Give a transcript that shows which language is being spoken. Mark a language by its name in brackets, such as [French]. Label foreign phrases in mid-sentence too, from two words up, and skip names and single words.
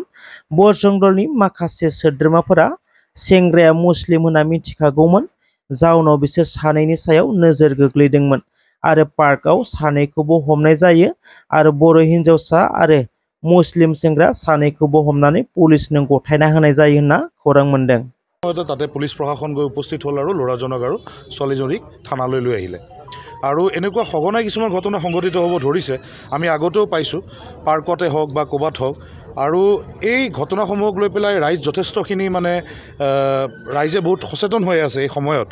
[Bodo] बजरं दलनि माखासे सोद्रोमाफोरा सेंग्राया मुस्लिम होनना मिथिखागौमोन। जाउनाव बिसोर सानैनि सायाव नोजोर गोग्लैदोंमोन आरो पार्कआव सानैखौबो हमनाय जायो आरो बर' हिन्जावसा आरो मुस्लिम सेंग्रा सानैखौबो हमनानै पुलिसनो गथायना होनाय जायो होनना खौरां मोन्दों। [Assamese] তাতে পুলিচ প্ৰশাসন গৈ উপস্থিত হ'ল আৰু ল'ৰাজনক আৰু ছোৱালীজনীক থানালৈ লৈ আহিলে। আৰু এনেকুৱা সঘনাই কিছুমান ঘটনা সংঘটিত হ'ব ধৰিছে। আমি আগতেও পাইছোঁ পাৰ্কতে হওক বা ক'ৰবাত হওক। আৰু এই ঘটনাসমূহক লৈ পেলাই ৰাইজ যথেষ্টখিনি ৰাইজে বহুত সচেতন হৈ আছে এই সময়ত।